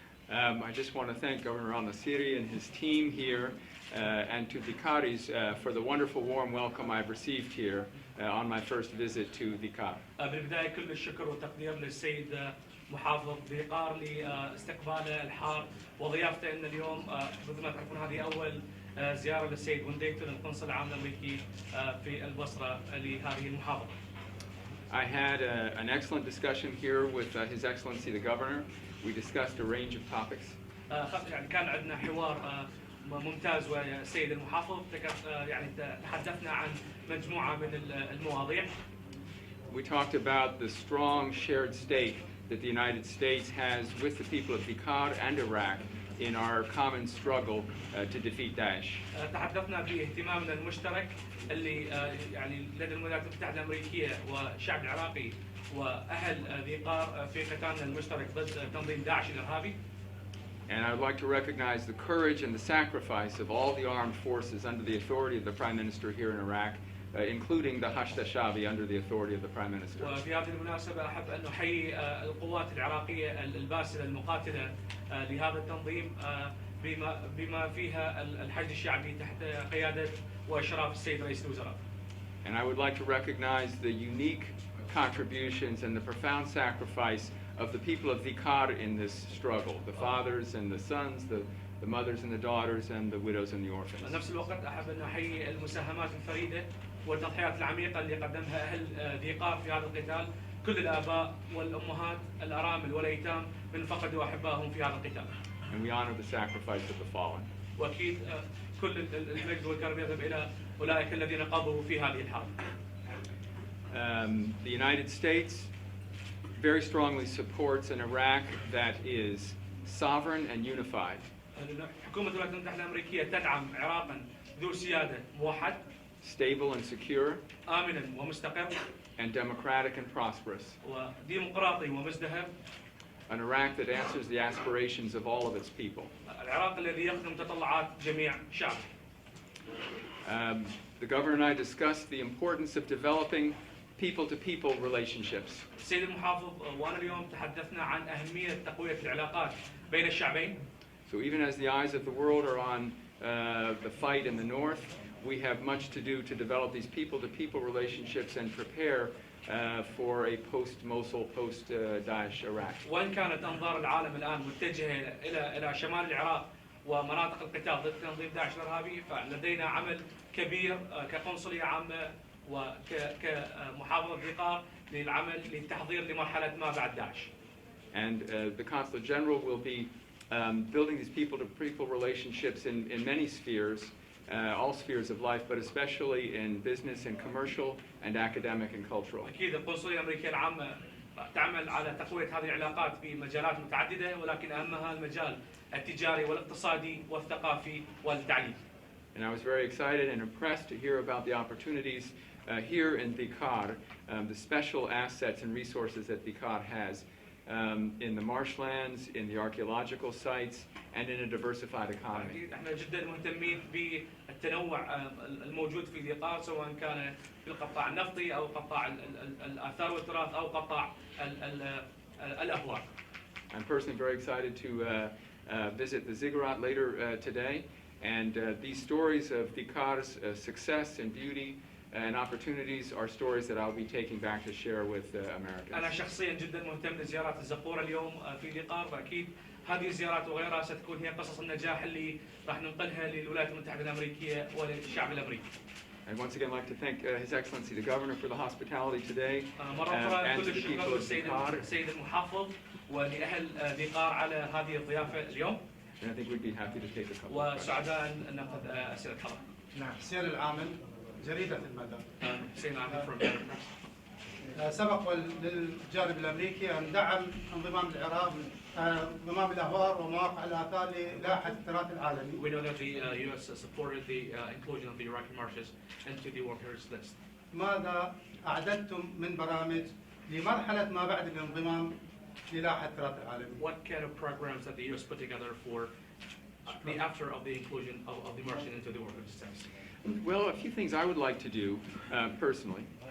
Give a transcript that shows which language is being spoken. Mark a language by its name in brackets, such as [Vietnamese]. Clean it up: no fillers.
[English] I just want to thank Governor الناصري and his team here and to Dhikaris for the wonderful warm welcome I've received here on my first visit to Dhikar. [Arabic] بالبداية كل الشكر والتقدير للسيد محافظ ذي قار لاستقباله الحار وضيافته لنا اليوم. مثل ما تعرفون هذه أول زيارة للسيد ونديتون القنصل العام الأمريكي في البصرة لهذه المحافظة. [English] I had an excellent discussion here with His Excellency the Governor. We discussed a range of topics. [Arabic] يعني كان عندنا حوار ممتاز ويا السيد المحافظ، يعني تحدثنا عن مجموعة من المواضيع. [English] We talked about the strong shared stake that the United States has with the people of Dhikar and Iraq in our common struggle to defeat Daesh. [Arabic] تحدثنا باهتمامنا المشترك اللي يعني لدى الولايات المتحدة الأمريكية والشعب العراقي وأهل ذي قار في قتالنا المشترك ضد تنظيم داعش الإرهابي. [English] And I would like to recognize the courage and the sacrifice of all the armed forces under the authority of the Prime Minister here in Iraq, including the الشعبي under the authority of the Prime Minister. [Arabic] وفي هذه المناسبة أحب أن أحيي القوات العراقية الباسلة المقاتلة لهذا التنظيم بما فيها الحشد الشعبي تحت قيادة وإشراف السيد رئيس الوزراء. [English] And I would like to recognize the unique contributions and the profound sacrifice of the people of Dhikar in this struggle, the fathers and the sons, the mothers and the daughters, and the widows and the orphans. [Arabic] نفس الوقت أحب أن أحيي المساهمات الفريدة والتضحيات العميقة اللي قدمها أهل ذي قار في هذا القتال، كل الآباء والأمهات الأرامل والأيتام من فقدوا أحبائهم في هذا القتال. [English] And we honor the sacrifice of the fallen. [Arabic] وأكيد كل المجد والكرم يذهب إلى أولئك الذين قضوا في هذه الحرب. [English] The United States very strongly supports an Iraq that is sovereign and unified. [Arabic] حكومة الولايات المتحدة الأمريكية تدعم عراقا ذو سيادة موحد، [English] stable and secure, [Arabic] آمنا ومستقر، [English] and democratic and prosperous. [Arabic] وديمقراطي ومزدهر. [English] An Iraq that answers the aspirations of all of its people. [Arabic] العراق الذي يخدم تطلعات جميع شعبه. [English] The governor and I discussed the importance of developing people-to-people relationships. [Arabic] السيد المحافظ وأنا اليوم تحدثنا عن أهمية تقوية العلاقات بين الشعبين. [English] So even as the eyes of the world are on the fight in the north, we have much to do to develop these people-to-people relationships and prepare for a post-Mosul, post-Daesh Iraq. [Arabic] وإن كانت أنظار العالم الآن متجهة إلى شمال العراق ومناطق القتال ضد تنظيم داعش الإرهابي، فلدينا عمل كبير كقنصلية عامة وكمحافظة ذي قار للعمل للتحضير لمرحلة ما بعد داعش. [English] And the Consul General will be building these people-to-people relationships in many spheres, all spheres of life, but especially in business and commercial and academic and cultural. [Arabic] أكيد القنصلية الأمريكية العامة تعمل على تقوية هذه العلاقات في مجالات متعددة، ولكن أهمها المجال التجاري والاقتصادي والثقافي والتعليمي. [English] And I was very excited and impressed to hear about the opportunities here in Dhikar, the special assets and resources that Dhikar has in the marshlands, in the archaeological sites, and in a diversified economy. [Arabic] احنا جدا مهتمين بالتنوع الموجود في ذيقار، سواء كان في القطاع النفطي او قطاع الاثار والتراث او قطاع الاهواء. [English] I'm personally very excited to visit the ziggurat later today, and these stories of Dhikar's success and beauty and opportunities are stories that I'll be taking back to share with Americans. [Arabic] أنا شخصيا جدا مهتم بزيارات الزقورة اليوم في ذيقار، وأكيد هذه الزيارات وغيرها ستكون هي قصص النجاح اللي راح ننقلها للولايات المتحدة الأمريكية وللشعب الأمريكي. [English] I'd once again like to thank His Excellency the Governor for the hospitality today, [Arabic] مرة أخرى [English] and to [Arabic] كل [English] the people [Arabic] الشكر [English] of Dhikar. [Arabic] للسيد المحافظ ولأهل ذيقار على هذه الضيافة اليوم، [English] And I think we'd be happy to take a couple of questions. [Arabic] وسعداء أن نأخذ أسئلة حضرتك. نعم، حسين العامل، جريدة المدى. حسين عامل from سبق للجانب الامريكي ان دعم انضمام العراق انضمام الاهوار ومواقع الاثار للائحه التراث العالمي. [English] We know that the U.S. supported the inclusion of the Iraqi marshes into the World Heritage List. [Arabic] ماذا اعددتم من برامج لمرحله ما بعد الانضمام للائحه التراث العالمي؟ [English] What kind of programs that the U.S. put together for the after of the inclusion of the marshes into the World Heritage List? Well, a few things I would like to do personally.